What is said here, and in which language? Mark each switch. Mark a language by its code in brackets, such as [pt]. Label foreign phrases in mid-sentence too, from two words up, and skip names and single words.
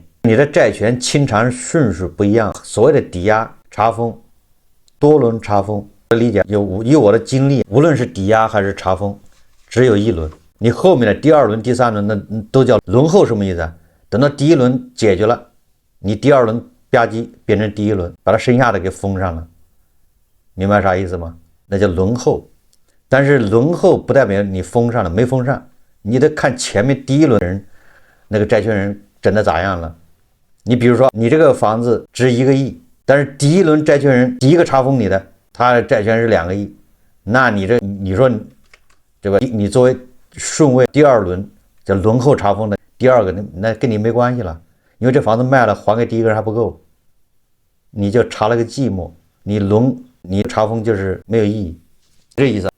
[zh] 你的債權清償順序不一樣。所謂的抵押、查封、多輪查封，理解以我的經歷，無論是抵押還是查封，只有一輪。你後面的第2輪、第3輪，那都叫輪候，什麼意思啊？等到第1輪解決了，你第2輪吧唧變成第1 輪，把它剩下的給封上了，明白啥意思嗎？那叫輪候。但是輪候不代表你封上了，沒封上，你得看前面第1輪人那個債權人整的咋樣了。你比如說，你這個房子值1個億，但是第1輪債權人第一個查封你的，他的債權是2個億，那你說對吧？你作為順位第2輪叫輪候查封的第2個，那跟你沒關係了，因為這房子賣了還給第1個人還不夠，你就查了個寂寞，你查封就是沒有意義，這意思。